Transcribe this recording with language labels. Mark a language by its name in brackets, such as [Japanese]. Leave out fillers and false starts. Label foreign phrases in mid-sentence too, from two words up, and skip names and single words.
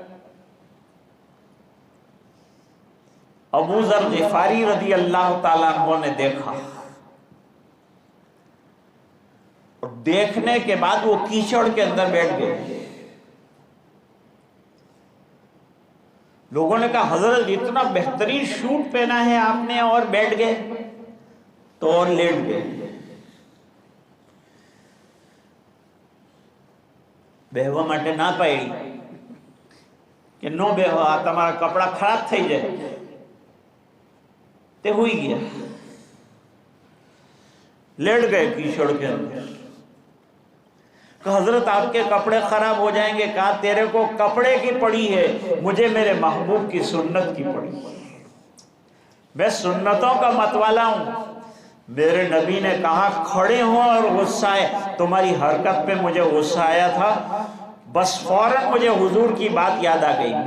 [Urdu] ابوذر غفاری [Arabic] رضی اللہ تعالیٰ عنہ [Urdu] نے دیکھا، اور دیکھنے کے بعد وہ کیچڑ کے اندر بیٹھ گئے۔ لوگوں نے کہا حضرت اتنا بہترین شوٹ پہنا ہے آپ نے اور بیٹھ گئے، تو اور لیٹ گئے۔ [Gujarati] બેહવા માટે ના પાડી કે નો બેહો, આ તમારા કપડા ખરાબ થઈ જાય, તે હુઈ ગયા, [Urdu] لیٹ گئے کیچڑ کے اندر۔ کہ حضرت آپ کے کپڑے خراب ہو جائیں گے۔ کہا تیرے کو کپڑے کی پڑی ہے، مجھے میرے محبوب کی سنت کی پڑی، میں سنتوں کا متوالا ہوں۔ میرے نبی نے کہا کھڑے ہوں اور غصہ آئے، تمہاری حرکت پہ مجھے غصہ آیا تھا، بس فوراً مجھے حضور کی بات یاد آ گئی۔